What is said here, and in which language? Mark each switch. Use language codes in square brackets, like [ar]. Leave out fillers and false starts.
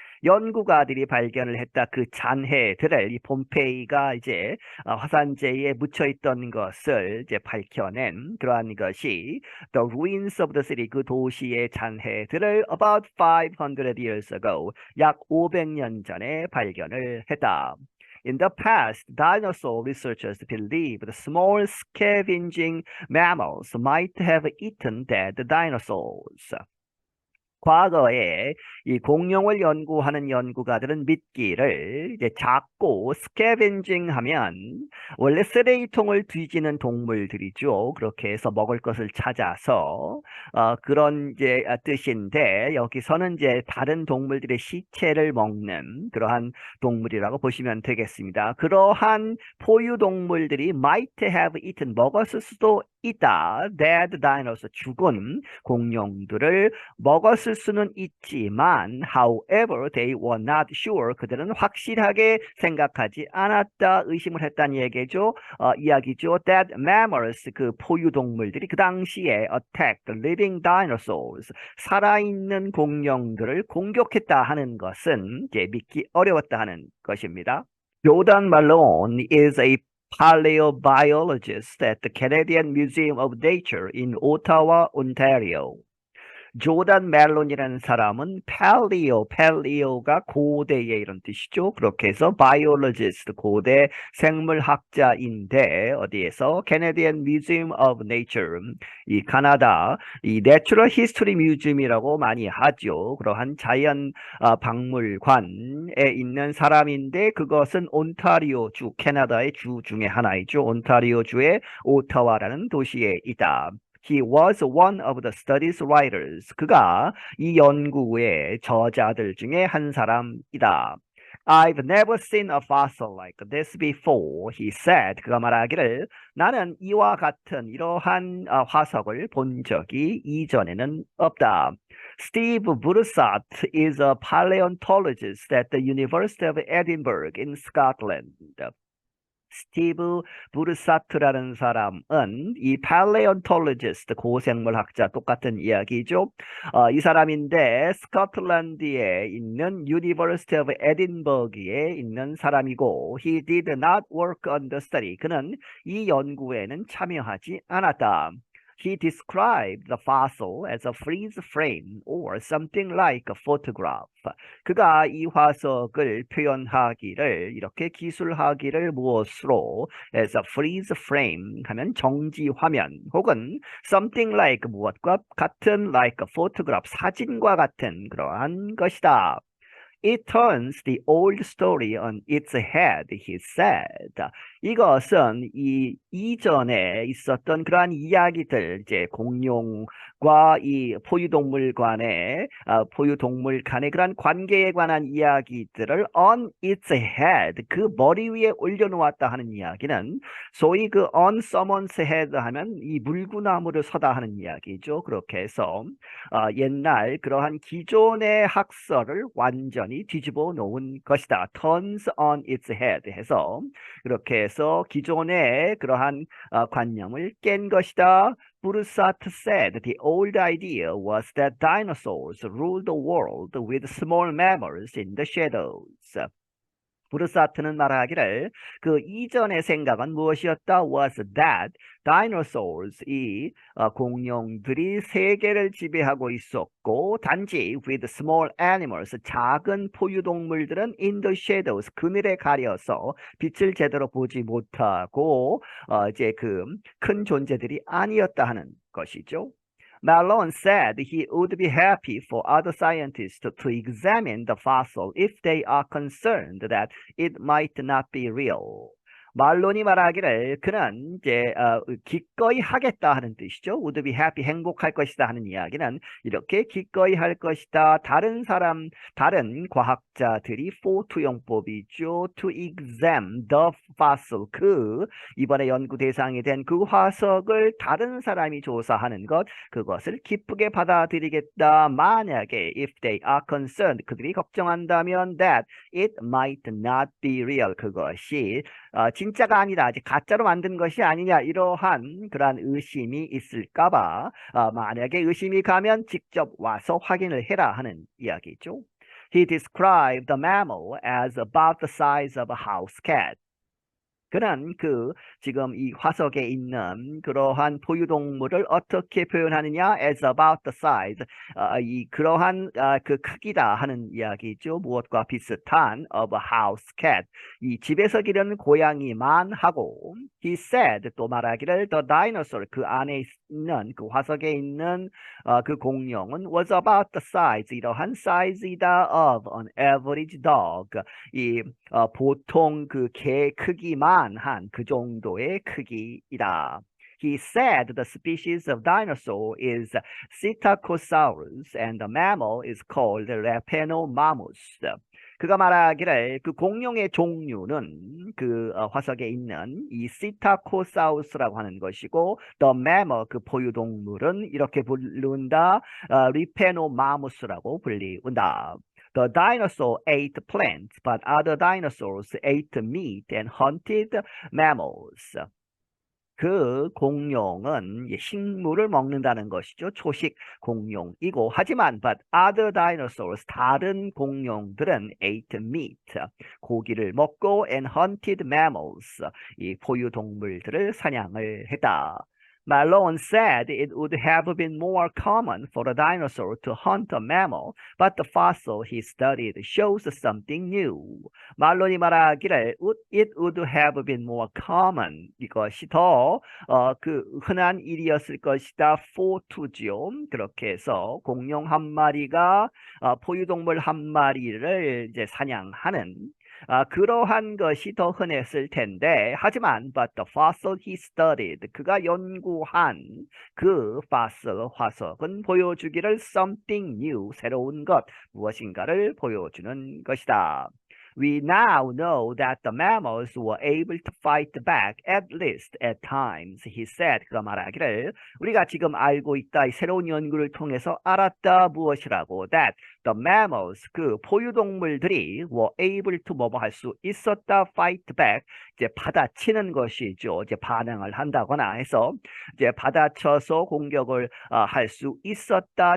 [ko] 연구가들이 발견을 했다. 그 잔해들을 이 폼페이가 이제 화산재에 묻혀 있던 것을 이제 밝혀낸 그러한 것이 [en] The ruins of the city, [ko] 그 도시의 잔해들을 [en] about 500 years ago, [ko] 약 500년 전에 발견을 했다. [en] In the past, dinosaur researchers believed small scavenging mammals might have eaten dead dinosaurs. [ko] 과거에 이 공룡을 연구하는 연구가들은 믿기를 이제 작고 스캐벤징 하면 원래 쓰레기통을 뒤지는 동물들이죠. 그렇게 해서 먹을 것을 찾아서 그런 이제 뜻인데 여기서는 이제 다른 동물들의 시체를 먹는 그러한 동물이라고 보시면 되겠습니다. 그러한 포유 동물들이 [en] might have eaten [ko] 먹었을 수도 있다. [en] dead dinosaur [ko] 죽은 공룡들을 먹었을 수는 있지만 [en] however they were not sure [ko] 그들은 확실하게 생각하지 않았다. 의심을 했다는 얘기죠. 이야기죠. [en] that mammals [ko] 그 포유동물들이 그 당시에 [en] attacked living dinosaurs [ko] 살아있는 공룡들을 공격했다 하는 것은 이제 믿기 어려웠다 하는 것입니다. [en] 조던 말론 is a paleobiologist at the Canadian Museum of Nature in Ottawa, Ontario. [ko] 조단 멜론이라는 사람은 팰리오가 고대의 이런 뜻이죠. 그렇게 해서 biologist, 고대 생물학자인데 어디에서? Canadian Museum of Nature, 이 카나다 이 Natural History Museum이라고 많이 하죠. 그러한 자연 박물관에 있는 사람인데 그것은 온타리오 주, 캐나다의 주 중에 하나이죠. 온타리오 주의 오타와라는 도시에 있다. [en] He was one of the studies writers. [ko] 그가 이 연구의 저자들 중에 한 사람이다. [en] I've never seen a fossil like this before, he said. [ko] 그가 말하기를 나는 이와 같은 이러한 화석을 본 적이 이전에는 없다. [en] Steve Bursat is a paleontologist at the University of Edinburgh in Scotland. [ko] 스티브 부르사트라는 사람은 이 paleontologist 고생물학자 똑같은 이야기죠. 이 사람인데 스코틀랜드에 있는 University of Edinburgh에 있는 사람이고 [en] he did not work on the study. [ko] 그는 이 연구에는 참여하지 않았다. [en] He described the fossil as a freeze frame or something like a photograph. [ko] 그가 이 화석을 표현하기를 이렇게 기술하기를 무엇으로 [en] as a freeze frame [ko] 하면 정지 화면 혹은 [en] something like [ko] 무엇과 같은 [en] like a photograph [ko] 사진과 같은 그러한 것이다. [en] It turns the old story on its head, he said. [ko] 이것은 이 이전에 있었던 그러한 이야기들, 이제 공룡과 이 포유동물 간의 그러한 관계에 관한 이야기들을 [en] on its head, [ko] 그 머리 위에 올려놓았다 하는 이야기는 소위 그 [en] on someone's head [ko] 하면 이 물구나무를 서다 하는 이야기죠. 그렇게 해서 옛날 그러한 기존의 학설을 완전히 뒤집어 놓은 것이다. [en] turns on its head [ko] 해서 그렇게 해서 기존의 그러한 관념을 깬 것이다. [en] Bursat said the old idea was that dinosaurs ruled the world with small mammals in the shadows. [ko] 브루사트는 말하기를 그 이전의 생각은 무엇이었다? [en] was that dinosaurs, [ko] 이 공룡들이 세계를 지배하고 있었고 단지 [en] with small animals, [ko] 작은 포유동물들은 [en] in the shadows, [ko] 그늘에 가려서 빛을 제대로 보지 못하고 이제 그 큰 존재들이 아니었다 하는 것이죠. [en] Malone said he would be happy for other scientists to examine the fossil if they are concerned that it might not be real. [ko] 말론이 말하기를 그는 이제 기꺼이 하겠다 하는 뜻이죠. [en] would be happy, [ko] 행복할 것이다 하는 이야기는 이렇게 기꺼이 할 것이다. 다른 과학자들이 for 투용법이죠. [en] to examine the fossil, [ko] 이번에 연구 대상이 된 그 화석을 다른 사람이 조사하는 것, 그것을 기쁘게 받아들이겠다. 만약에 [en] if they are concerned, [ko] 그들이 걱정한다면 [en] that it might not be real, [ko] 그것이 진짜가 아니다, 아직 가짜로 만든 것이 아니냐, 이러한 그러한 의심이 있을까봐 만약에 의심이 가면 직접 와서 확인을 해라 하는 이야기죠. [en] He described the mammal as about the size of a house cat. [ko] 그는 지금 이 화석에 있는 그러한 포유동물을 어떻게 표현하느냐? [en] as about the size, [ko] 그러한 그 크기다 하는 이야기죠. 무엇과 비슷한 [en] of a house cat, [ko] 이 집에서 기르는 고양이만 하고, [en] he said, [ko] 또 말하기를 [en] the dinosaur, [ko] 그 안에 있는 그 화석에 있는 그 공룡은 [en] was about the size, [ko] 이러한 사이즈이다 [en] of an average dog, [ko] 이 보통 그 개 크기만 한 그 정도의 크기이다. [en] He said the species of dinosaur is Psittacosaurus and the mammal is called Rapanomamus. [ko] 그가 말하기를 그 공룡의 종류는 그 화석에 있는 이 시타코사우스라고 하는 것이고 [en] the mammal, [ko] 그 포유동물은 이렇게 부른다. 리페노마무스라고 불리운다. [en] The dinosaur ate plants, but other dinosaurs ate meat and hunted mammals. [ko] 그 공룡은 식물을 먹는다는 것이죠. 초식 공룡이고, 하지만 [en] but other dinosaurs, [ko] 다른 공룡들은 [en] ate meat, [ko] 고기를 먹고 [en] and hunted mammals, [ko] 이 포유동물들을 사냥을 했다. [en] Malone said it would have been more common for a dinosaur to hunt a mammal, but the fossil he studied shows something new. [ko] 말론이 말하기를 [en] it would have been more common, [ko] 이것이 더 흔한 일이었을 것이다. for to죠. 그렇게 해서 공룡 한 마리가 포유동물 한 마리를 이제 사냥하는 그러한 것이 더 흔했을 텐데, 하지만 [en] but the fossil he studied, [ko] 그가 연구한 그 fossil, 화석은 보여주기를 [en] something new, [ko] 새로운 것, 무엇인가를 보여주는 것이다. [en] We now know that the mammals were able to fight back at least at times, he said. [ko] 그가 말하기를 우리가 지금 알고 있다, 이 새로운 연구를 통해서 알았다, 무엇이라고? [en] That the mammals, [ko] 그 포유동물들이 [en] were able to [ko] 뭐 할 수 있었다, [en] fight back, [ko] 이제 받아치는 것이죠. 이제 반응을 한다거나 해서 이제 받아쳐서 공격을 할 수 있었다.